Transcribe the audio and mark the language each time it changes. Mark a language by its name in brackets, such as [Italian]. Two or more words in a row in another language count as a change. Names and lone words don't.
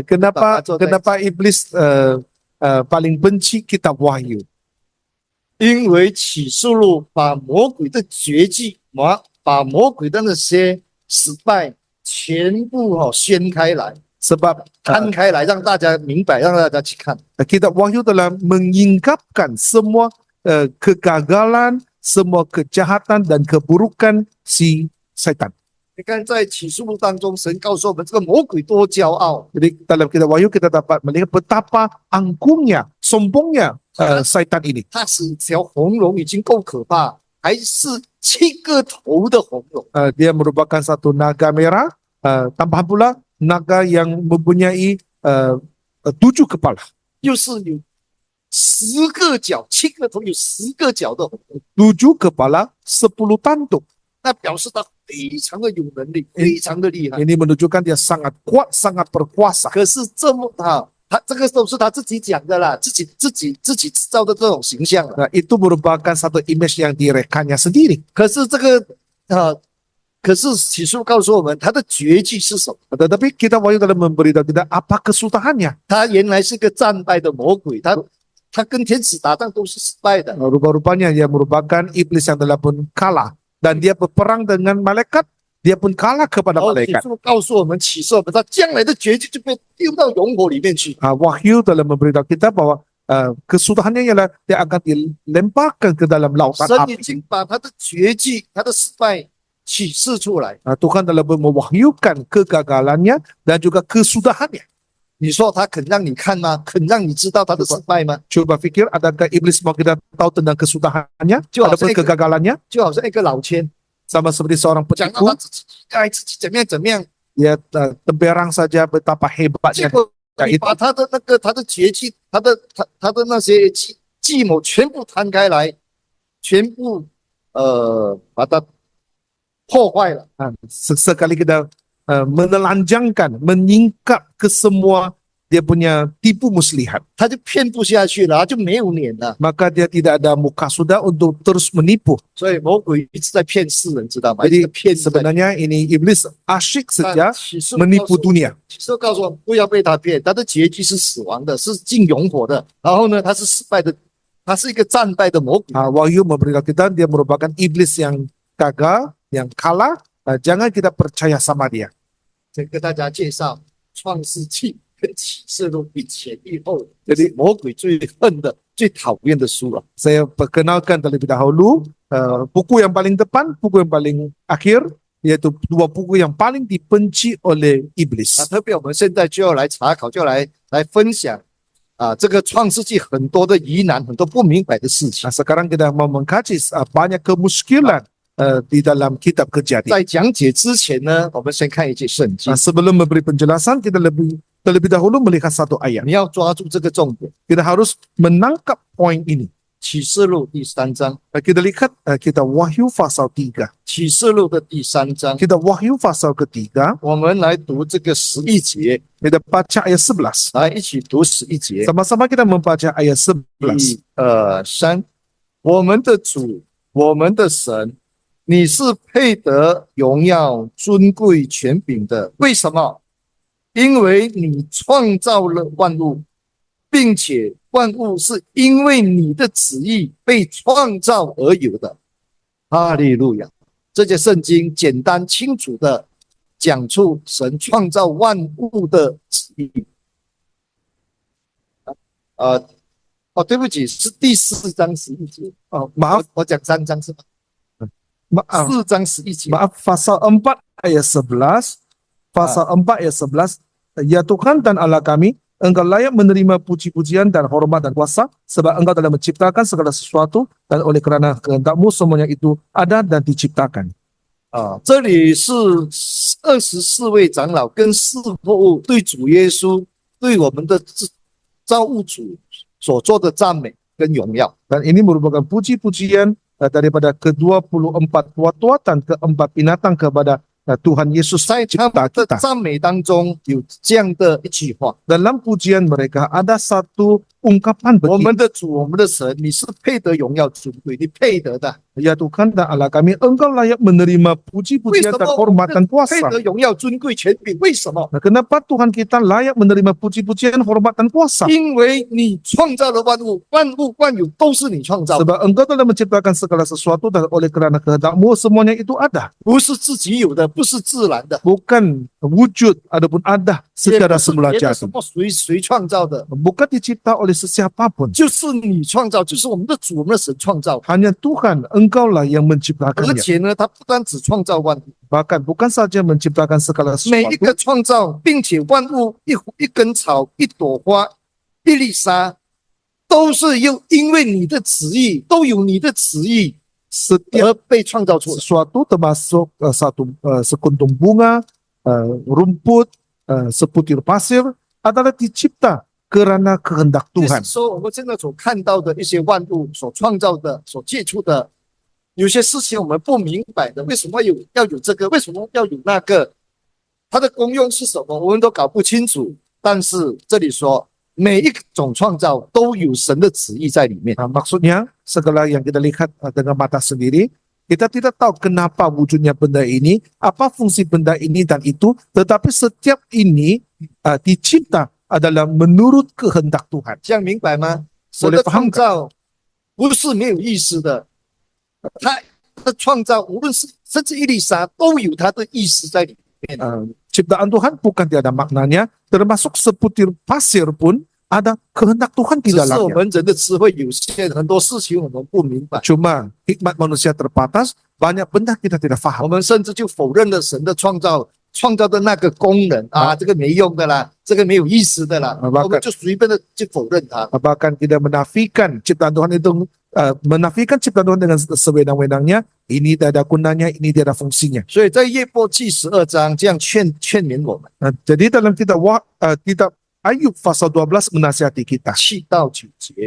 [Malay] Kenapa [Chinese] 坐在 [Malay] kenapa iblis paling benci kitab Wahyu? [Chinese] 因为启示录把魔鬼的绝技，把魔鬼的那些失败全部掀开来， [Malay] Sebab [Chinese] 摊开来，让大家明白，让大家去看。 [Malay] kitab Wahyu telah menyingkapkan semua kegagalan, semua kejahatan dan keburukan si syaitan. [Chinese] 你看，在启示录当中，神告诉我们，这个魔鬼多骄傲， [Malay] Jadi dalam kitab Wahyu kita dapat melihat betapa angkuhnya, sombongnya syaitan ini. [Chinese] 它是一条红龙，已经够可怕，还是7个头的红龙。 [Malay] Dia merupakan satu naga merah, tambahan pula naga yang mempunyai 7 kepala. [Chinese] 又是有10个角，7个头有10个角的红龙， [Malay] 7 kepala, 10 tanduk. [Chinese] 那表示他非常的有能力，非常的厉害。 [Malay] Ini menunjukkan dia sangat kuat, sangat berkuasa. [Chinese] 可是这么他这个都是他自己讲的啦，自己制造的这种形象了。 [Malay] Nah, itu merupakan satu image yang direkannya sendiri. [Chinese] 可是这个可是启示录告诉我们，他的绝技是什么？ [Malay] Tetapi kita Wahyu dalam memberitahu kita apa kesudahannya. [Chinese] 他原来是个战败的魔鬼，他跟天使打仗都是失败的。 [Malay] Rupa-rupanya dia merupakan iblis yang telah pun kalah. Dan dia berperang dengan malaikat, dia pun kalah kepada [Chinese] 然后启 [Malay] malaikat. [Chinese] 示录告诉我们，启示我们他将来的绝技就被丢到熔火里面去。 [Malay] Wahyu dalam memberitahu kita bahwa kesudahannya ialah dia akan dilemparkan ke dalam lautan [Chinese] 神已 [Malay] api. [Chinese] 经把他的绝技、他的失败启示出来。 [Malay] Tuhan telah mewahyukan kegagalannya dan juga kesudahannya. [Chinese] 你说他肯让你看吗？肯让你知道他的失败吗？ [Malay] Coba fikir, adakah iblis mau kita tahu tentang kesudahannya Jual ataupun saya- kegagalannya? [Chinese] 就好像一个老千 [Malay] Sama seperti seorang [Chinese] 讲到 [Malay] penipu, [Chinese] 他自己爱自己怎么样怎么样， [Malay] dia temperang saja betapa [Chinese] 结 [Malay] hebatnya [Chinese] 果 [Malay] itu. [Chinese] 你把他的绝技、他的那些计谋全部摊开来，全部把它破坏了。 [Malay] Sekali kita menelanjangkan, menyingkap ke semua dia punya tipu muslihat. [Chinese] 他就骗不下去了，他就没有脸了。 [Malay] Maka dia tidak ada muka sudah untuk terus menipu. [Chinese] 所以魔鬼一直在骗世人，知道吗？一直 [Malay] Jadi [Chinese] 在骗世人。 [Malay] sebenarnya ini iblis asyik [Chinese] 但 [Malay] saja [Chinese] 启示录告 [Malay] menipu [Chinese] 诉我 [Malay] dunia. [Chinese] 启示录告诉我们不要被他骗，他的结局是死亡的，是进永火的。然后呢，他是失败的，他是一个战败的魔鬼。 [Malay] Wahyu memberitahu kita dia merupakan iblis yang gagal, yang kalah. Jangan kita percaya sama dia. [Chinese] 再跟大家介绍创世纪跟启示录一前一后， [Malay] Jadi [Chinese] 是魔鬼最恨的、最讨厌的书了。 [Malay] saya perkenalkan terlebih dahulu buku yang paling depan, buku yang paling akhir, yaitu dua buku yang paling dibenci oleh [Chinese] 那 [Malay] iblis. [Chinese] 特别我们现在就要来查考，就要来分享这个创世纪很多的疑难、很多不明白的事情。 [Malay] Nah, sekarang kita mau mengkaji banyak kemuskilan di dalam kitab Kejadian. [Chinese] 在讲解之前呢，我们先看一节圣经 [Malay] Sebelum memberi penjelasan, kita terlebih dahulu melihat satu ayat. [Chinese] 你要抓住这个重点。 [Malay] Kita harus menangkap poin ini. [Chinese] 启示录第3章， [Malay] Kita lihat kita Wahyu pasal 3. [Chinese] 启示录的第3章， [Malay] Kita Wahyu pasal ketiga, [Chinese] 我们来读这个11节， [Malay] kita baca ayat 11. [Chinese] 来一起读11节。 [Malay] Sama-sama kita membaca ayat 11. [Chinese] 1、2、3，我们的主，我们的神，你是配得荣耀、尊贵、权柄的。为什么？因为你创造了万物，并且万物是因为你的旨意被创造而有的。哈利路亚！这节圣经简单清楚的讲出神创造万物的旨意。对不起，是第4章11节。 [Malay] Maaf, [Chinese] 我讲3章是吧？4章11节。 [Malay] maaf, pasal 4 ayat 11, pasal 4 ayat 11, ya Tuhan dan Allah kami, Engkau layak menerima puji-pujian dan hormat dan kuasa, sebab Engkau telah menciptakan segala sesuatu, dan oleh kerana kehendak-Mu semuanya itu ada dan diciptakan. [Chinese] 这里是24位长老跟四父对主耶稣、对我们的造物主所做的赞美跟荣耀。 [Malay] Dan ini merupakan puji-pujian daripada ke-24 tua-tua dan keempat binatang kepada Tuhan Yesus [Chinese] 在他 [Malay] cipta [Chinese] 们的 [Malay] kita. [Chinese] 赞美当中有这样的一句话： [Malay] Dalam pujian mereka ada satu ungkapan [Chinese] 我 [Malay] begini, [Chinese] 们的主，我们的神，你是配得荣耀尊贵，你配得的。 [Malay] ya Tuhan dan Allah kami, Engkau layak menerima [Chinese] 为 [Malay] puji-pujian [Chinese] 什 [Malay] dan [Chinese] 么 [Malay] hormat dan [Chinese] 配 [Malay] kuasa. [Chinese] 得荣耀尊贵权柄？为什么？ [Malay] Nah, kenapa Tuhan kita layak menerima puji-pujian, hormat dan kuasa? [Chinese] 因为你创造了万物，万物万有都是你创造的， [Malay] Sebab Engkau telah menciptakan segala sesuatu dan oleh kerana kehendak-Mu semuanya itu ada. [Chinese] 不是自己有的，不是自然的， [Malay] Bukan wujud adapun ada [Chinese] 也 [Malay] secara [Chinese] 不是 [Malay] semula [Chinese] 别的什 [Malay] jadi. [Chinese] 么谁创造的， [Malay] Bukan dicipta oleh sesiapapun. [Chinese] 就是你创造，就是我们的主，我们的神创造。 [Malay] Hanya Tuhan, Engkau lah yang [Chinese] 而 [Malay] menciptakannya. [Chinese] 且呢，他不单只创造万物， [Malay] Bahkan bukan saja menciptakan segala [Chinese] 每一 [Malay] sesuatu, [Chinese] 个创造，并且万物一根草、一朵花、一粒沙，都是因为你的旨意，都有你的旨意 [Malay] setiap [Chinese] 而被创造出来。 [Malay] sesuatu termasuk sekuntum bunga, rumput, seputir pasir adalah dicipta kerana kehendak [Chinese] 就 [Malay] Tuhan. [Chinese] 是说，我们现在所看到的一些万物所创造的、所接触的，有些事情我们不明白的，为什么要有这个？为什么要有那个？它的功用是什么？我们都搞不清楚。但是这里说，每一种创造都有神的旨意在里面。 [Malay] Nah, maksudnya segala yang kita lihat dengan mata sendiri, kita tidak tahu kenapa wujudnya benda ini, apa fungsi benda ini dan itu, tetapi setiap ini dicipta adalah menurut kehendak Tuhan. [Chinese] 这样明白吗？神的创造不是没有意思的，他的创造无论是甚至一粒沙都有他的意思在里面。 [Malay] Ciptaan Tuhan bukan tiada maknanya, termasuk seputir pasir pun ada kehendak Tuhan di [Chinese] 只是我 [Malay] dalamnya. [Chinese] 们人的智慧有限，很多事情我们不明白， [Malay] Cuma hikmat manusia terbatas, banyak benda kita tidak [Chinese] 我 [Malay] faham. [Chinese] 们甚至就否认了神的创造的那个功能啊，这个没用的啦，这个没有意思的啦，我们就随便的就否认它。 [Malay] Bahkan tidak menafikan ciptaan Tuhan itu, menafikan ciptaan Tuhan dengan sewenang-wenangnya, ini tidak ada gunanya, ini tidak ada fungsinya. [Chinese] 所以在约伯记12章这样劝勉我们， [Malay] Jadi dalam kitab Ayub pasal 12 menasihati kita. [Chinese] 7 到9节